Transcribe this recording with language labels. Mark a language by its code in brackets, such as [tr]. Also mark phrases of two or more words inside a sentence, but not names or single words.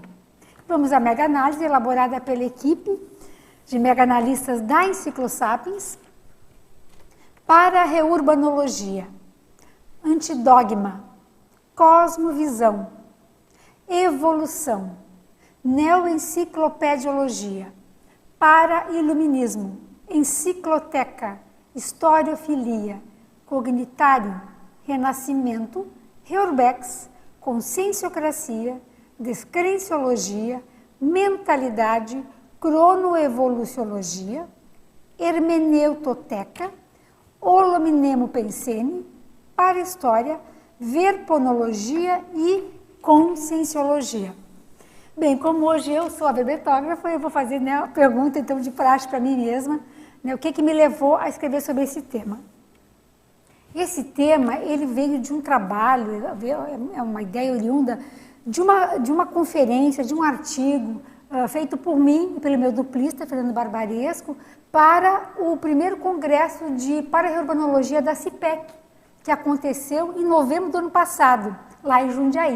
[pt] Vamos à mega-análise elaborada pela equipe de mega-analistas da Enciclosapiens para a reurbanologia, antidogma, cosmovisão, evolução, neoenciclopediologia, para-iluminismo, encicloteca, historiofilia, cognitário, renascimento, Reurbex, conscienciocracia, descrenciologia, mentalidade, cronoevoluciologia, hermeneutoteca, holominemo pensene, para-história, verponologia e conscienciologia. Bem, como hoje eu sou a verbetógrafa, eu vou fazer, né, a pergunta então de praxe para mim mesma, né, o que me levou a escrever sobre esse tema. Esse tema, ele veio de um trabalho, é uma ideia oriunda de uma conferência, de um artigo feito por mim e pelo meu duplista, Fernando Barbaresco, para o primeiro congresso de para-reurbanologia da CIPEC, que aconteceu em novembro do ano passado, lá em Jundiaí.